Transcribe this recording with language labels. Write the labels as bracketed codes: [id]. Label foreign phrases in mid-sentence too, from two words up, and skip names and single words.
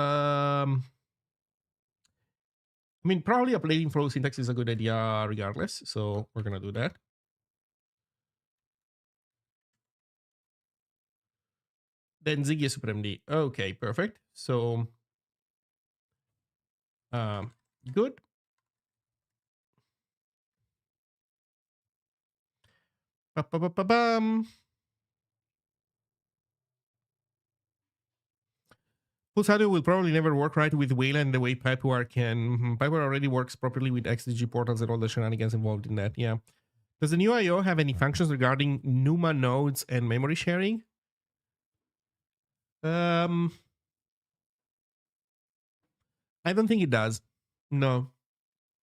[en] I mean, probably updating flow syntax is a good idea regardless. So we're going to do that. Then Zig is SuperMD. Okay, perfect. So good. Ba-ba-ba-ba-bam. Pulsado will probably never work right with Wayland the way Pipewire can. Pipewire already works properly with XDG portals and all the shenanigans involved in that. Yeah. Does the new IO have any functions regarding NUMA nodes and memory sharing? I don't think it does.